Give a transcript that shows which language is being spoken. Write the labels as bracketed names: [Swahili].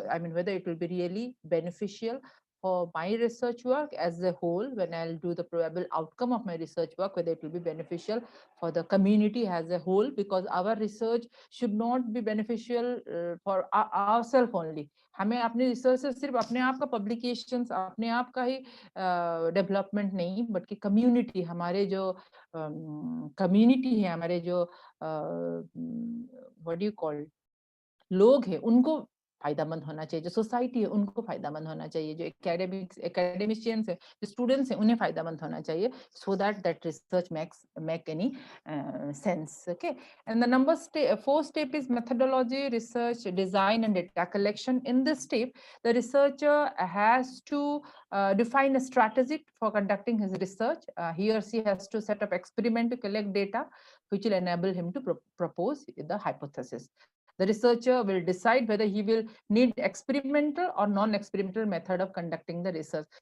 [English] I mean, whether it will be really beneficial for my research work as a whole, when I'll do the probable outcome of my research work, whether it will be beneficial for the community as a whole, because our research should not be beneficial for ourselves only. [Hindi] हमें अपने research से सिर्फ अपने आप का publications, अपने आप का ही डेवलपमेंट नहीं, बल्कि कम्युनिटी, हमारे जो कम्युनिटी है, हमारे जो [English] what do you call, [Hindi] लोग हैं, उनको फायदामंद होना चाहिए, जो सोसाइटी है उनको फायदामंद होना चाहिए, जो एकेडमिशियंस है, जो स्टूडेंट्स हैं, उन्हें फायदामंद होना चाहिए, [English] so that research make any sense. Okay, and the 4 step is methodology, research, design, and data collection. In this step, the researcher has to define a strategy for conducting his research. He or she has to set up experiment to collect data. which will enable him to propose the hypothesis. The researcher will decide whether he will need experimental or non-experimental method of conducting the research.